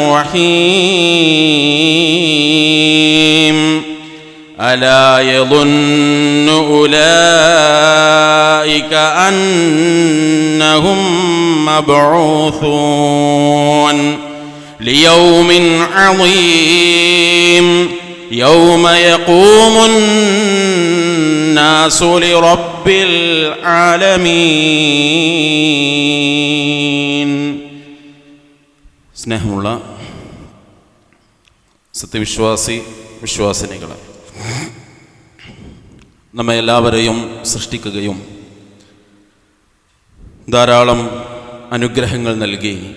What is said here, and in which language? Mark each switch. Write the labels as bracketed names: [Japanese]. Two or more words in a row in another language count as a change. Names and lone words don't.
[Arabic] الرحيم ألا يظن أولئك أنهم مبعوثون ليوم عظيم يوم يقوم الناس لرب العالمين. [Malayalam] സ്നേഹമുള്ള വിശ്വാസിനികളെ, നമ്മെ എല്ലാവരെയും സൃഷ്ടിക്കുകയും ധാരാളം അനുഗ്രഹങ്ങൾ നൽകി